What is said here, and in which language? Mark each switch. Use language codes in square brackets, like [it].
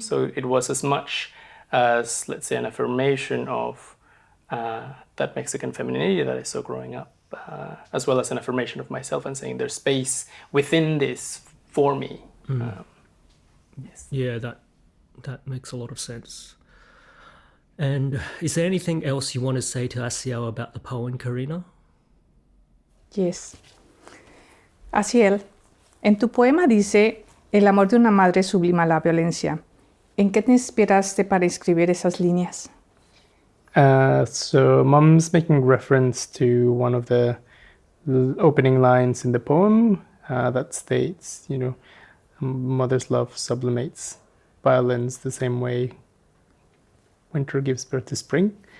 [en] So it was as much as, let's say, an affirmation of that Mexican femininity that I saw growing up, as well as an affirmation of myself and saying there's space within this for me. Yes. Yeah, that makes a lot of sense. And is there anything else you want to say to Asiel about the poem, Karina? Yes. [es] Asiel, en tu poema dice, el amor de una madre sublima la violencia. ¿En qué te inspiraste para escribir esas líneas? [en] So Mom's making reference to one of the opening lines in the poem that states, mother's love sublimates violence the same way winter gives birth to spring.